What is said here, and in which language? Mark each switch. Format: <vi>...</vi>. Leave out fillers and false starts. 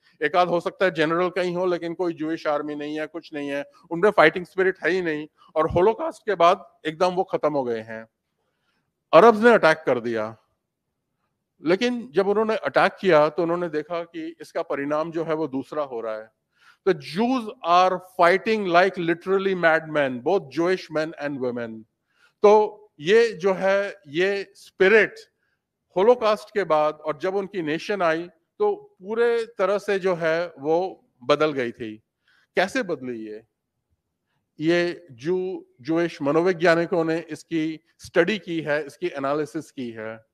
<hi>एक आध हो सकता है जनरल कहीं हो, लेकिन कोई जूइश आर्मी नहीं है, कुछ नहीं है, उनमें फाइटिंग स्पिरिट है ही नहीं, और होलोकास्ट के बाद एकदम वो खत्म हो गए हैं। अरब्स ने अटैक कर दिया, लेकिन जब उन्होंने अटैक किया तो उन्होंने देखा कि इसका परिणाम जो है वो दूसरा हो रहा है।</hi> <en>The Jews are fighting like literally madmen, both Jewish men and women.</en> <hi>तो ये जो है, ये स्पिरिट होलोकास्ट के बाद और जब उनकी नेशन आई तो पूरे तरह से जो है वो बदल गई थी। कैसे बदली ये जूइश मनोवैज्ञानिकों ने इसकी स्टडी की है, इसकी एनालिसिस की है।</hi>